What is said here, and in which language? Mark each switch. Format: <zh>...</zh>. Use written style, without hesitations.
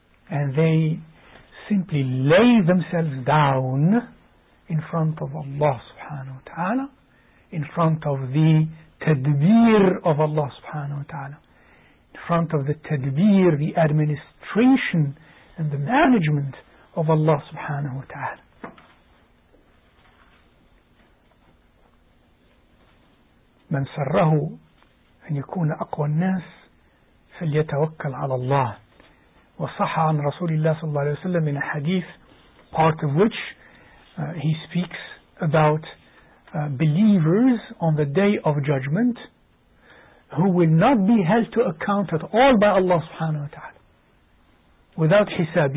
<en>And they simply lay themselves down in front of Allah subhanahu wa ta'ala, in front of the tadbir of Allah subhanahu wa ta'ala, in front of the tadbir, the administration and the management of Allah subhanahu wa ta'ala.</en> <ar>من سره أن يكون أقوى الناس فليتوكل على الله. وصح عن رسول الله صلى الله عليه وسلم</ar> <en>in a hadith, part of which he speaks about believers on the day of judgment who will not be held to account at all by Allah subhanahu wa ta'ala, without حساب.</en>